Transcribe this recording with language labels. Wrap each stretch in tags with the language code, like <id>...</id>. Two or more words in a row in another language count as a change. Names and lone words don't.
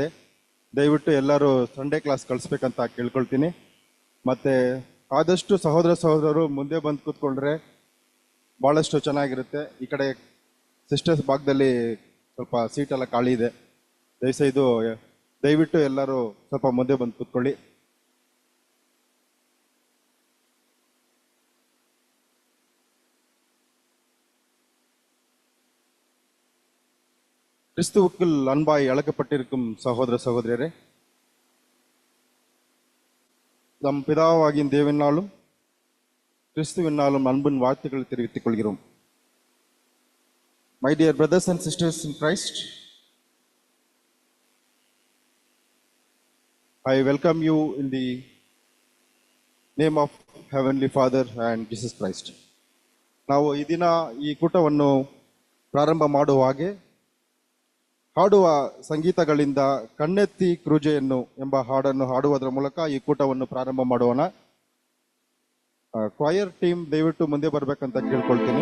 <kn>ದಯವಿಟ್ಟು ಎಲ್ಲರೂ</kn> <en>Sunday class</en> <kn>ಕಳಿಸ್ಬೇಕಂತ ಕೇಳ್ಕೊಳ್ತೀನಿ. ಮತ್ತು ಆದಷ್ಟು ಸಹೋದರರು ಮುಂದೆ ಬಂದು ಕೂತ್ಕೊಂಡ್ರೆ ಭಾಳಷ್ಟು ಚೆನ್ನಾಗಿರುತ್ತೆ. ಈ ಕಡೆ ಸಿಸ್ಟರ್ಸ್ ಭಾಗದಲ್ಲಿ ಸ್ವಲ್ಪ ಸೀಟೆಲ್ಲ ಖಾಲಿ ಇದೆ. ದಯವಿಟ್ಟು ಎಲ್ಲರೂ ಸ್ವಲ್ಪ ಮುಂದೆ ಬಂದು ಕೂತ್ಕೊಳ್ಳಿ.</kn> <ta>கிறிஸ்துவுக்குள் அன்பாய் அழைக்கப்பட்டிருக்கும் சகோதர சகோதரியரே, நம் பிதாவாகிய தேவனாலும் கிறிஸ்துவினாலும் அன்பின் வாழ்த்துக்களை தெரிவித்துக் கொள்கிறோம்.</ta> <en>My dear brothers and sisters in Christ, I welcome you in the name of Heavenly Father and Jesus Christ.</en> <kn>ನಾವು ಈ ದಿನ ಈ ಕೂಟವನ್ನು ಪ್ರಾರಂಭ ಮಾಡುವ ಹಾಗೆ ಹಾಡುವ ಸಂಗೀತಗಳಿಂದ ಕಣ್ಣೆತ್ತಿ ಕ್ರೂಜೆಯನ್ನು ಎಂಬ ಹಾಡನ್ನು ಹಾಡುವುದರ ಮೂಲಕ ಈ ಕೂಟವನ್ನು ಪ್ರಾರಂಭ ಮಾಡೋಣ.</kn> <en>choir team</en> <kn>ದಯವಿಟ್ಟು ಮುಂದೆ ಬರಬೇಕಂತ ಕೇಳ್ಕೊಳ್ತೀನಿ.</kn>